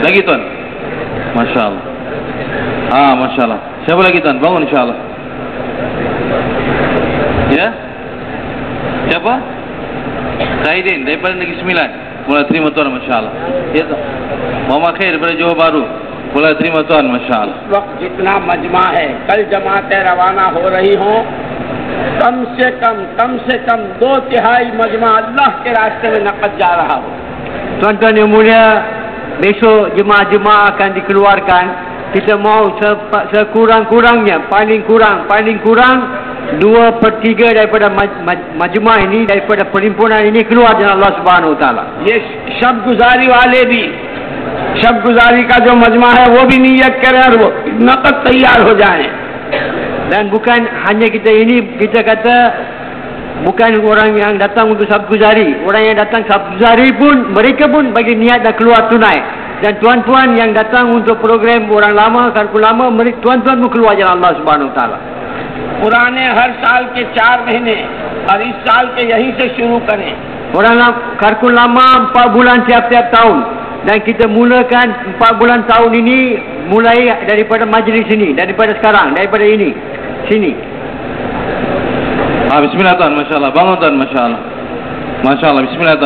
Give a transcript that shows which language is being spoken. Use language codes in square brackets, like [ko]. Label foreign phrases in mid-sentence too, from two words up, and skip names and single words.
[ms] Lagi tuan. Masya-Allah. Masya-Allah. Siapa lagi tuan? Bangun, insya-Allah. Ya? Siapa? Zaidin daripada Negeri Sembilan. Mula terima tuan, masya-Allah. Ya tuan. Muhammad Khair daripada Johor Bahru. Mula terima tuan, masya-Allah. [ur] اس وقت جتنا مجمع ہے، کل جماعتیں روانہ ہو رہی ہوں، کم سے کم 2/3 مجمع اللہ کے راستے میں نقد جا رہا ہو. [ms] Tuan-tuan yang mulia, besok jemaah-jemaah akan dikeluarkan. Kita mau sekurang-kurangnya, paling kurang 2/3 daripada majma' ini, daripada perhimpunan ini keluar dengan [ar] الله سبحانه وتعالى. [ur] یہ شب گزاری والے بھی، شب گزاری کا جو مجمع ہے وہ بھی نیت کریں اور وہ نقد تیار ہو جائے. [ms] Dan bukan hanya kita ini, kita kata bukan orang yang datang untuk sabguzari. Orang yang datang sabguzari pun, mereka pun bagi niat dah keluar tunai. Dan tuan-tuan yang datang untuk program orang lama, karkun lama, tuan-tuan pun keluar jalan [ar] الله سبحانه وتعالى. [ur] پرانے ہر سال کے 4 مہینے اور اس سال کے یہیں سے شروع کریں. [ms] Orang karkun lama 4 bulan tiap-tiap tahun. Dan kita mulakan 4 bulan tahun ini mulai daripada majlis ini, daripada sekarang, daripada ini, sini. Bismillah tuan, masya-Allah. Bangun tuan, masya-Allah. Masya-Allah, bismillah tuan.